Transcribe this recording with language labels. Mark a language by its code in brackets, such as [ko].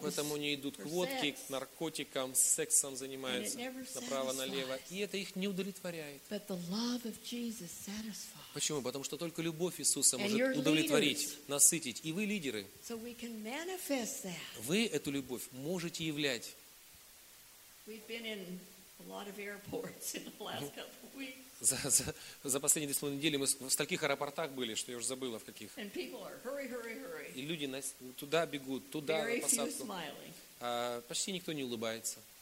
[ru] Поэтому они идут к водке, к наркотикам, сексом занимаются направо, налево, и это их не удовлетворяет. [en] But the love of Jesus satisfies. [ru] Почему? Потому что только любовь Иисуса может удовлетворить, насытить. И вы лидеры. [en] So we can manifest that. [ru] Вы эту любовь можете являть. [en] We've been in a lot of airports in the last couple of weeks. [ru] За последние 2,5 недели мы в стольких аэропортах были, что я уже забыла в каких. [en] And people are hurry. [ru] И люди туда бегут, туда [en] Very [ru] на посадку. [en] Few smiling. [ru] Почти никто не улыбается.